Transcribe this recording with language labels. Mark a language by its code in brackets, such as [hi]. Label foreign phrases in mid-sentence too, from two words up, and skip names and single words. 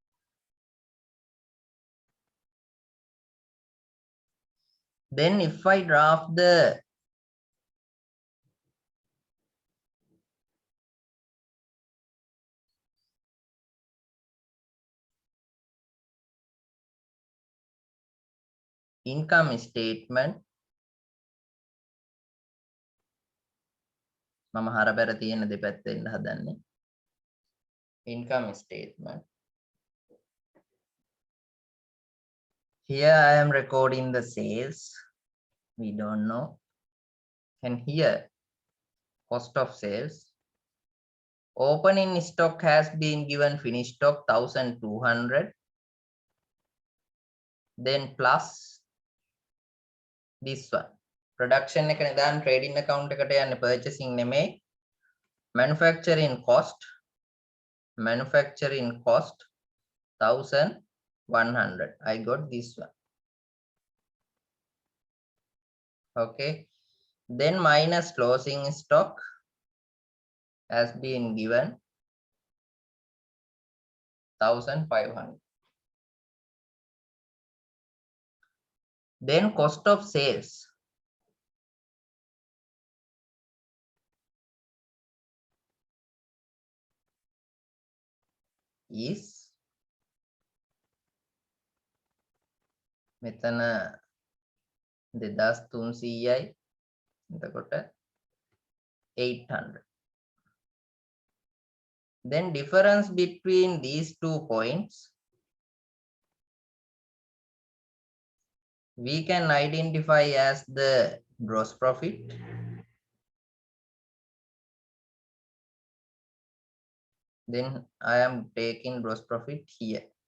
[en] Then if I draft the income statement, [si] මම හරබැර තියෙන දෙපැත්තෙන් හදන්නේ. [en] Income statement. Here I am recording the sales. We don't know. And here, cost of sales. Opening stock has been given finished stock 1,200. Then plus this one. [si] Production එක නිදාන [en] trading account [si] එකට යන්නේ purchasing නෙමෙයි. [en] Manufacturing cost 1,100. I got this one. Okay. Then minus closing stock has been given 1,500. Then cost of sales is [si] මෙතන 2,300යි එතකොට 800. [en] Then difference between these 2 points we can identify as the gross profit. Then I am taking gross profit here.